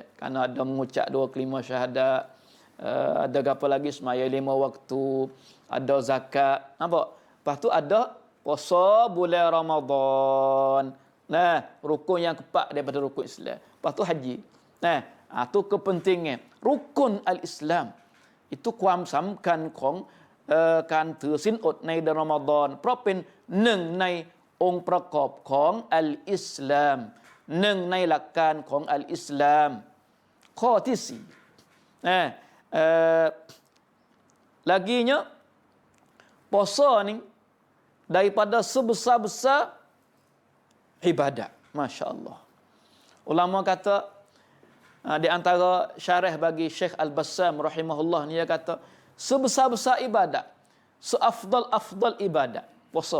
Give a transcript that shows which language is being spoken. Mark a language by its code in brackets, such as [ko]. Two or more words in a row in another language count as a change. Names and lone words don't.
[ms] Kerana ada mengucap 2 kelima syahadat, ada apa lagi, semaya 5 waktu, ada zakat. Nampak? Lepas tu ada puasa bulan Ramadan. Rukun yang keempat daripada rukun Islam. Lepas tu haji. Tu kepentingan rukun al-Islam. [th] Itu ความสำคัญของการถือศีลอดในเดือนรอมฎอนเพราะเป็นหนึ่งในองค์ประกอบของอัลอิสลามหนึ่งในหลักการของอัลอิสลามข้อที่ 4 [ms] laginya puasa ni daripada sebesar-besar ibadat. Masya-Allah. Ulama kata di antara syarah bagi Syekh Al-Bassam rahimahullah ni, dia kata sebesar-besar ibadat, seafdal ibadat puasa.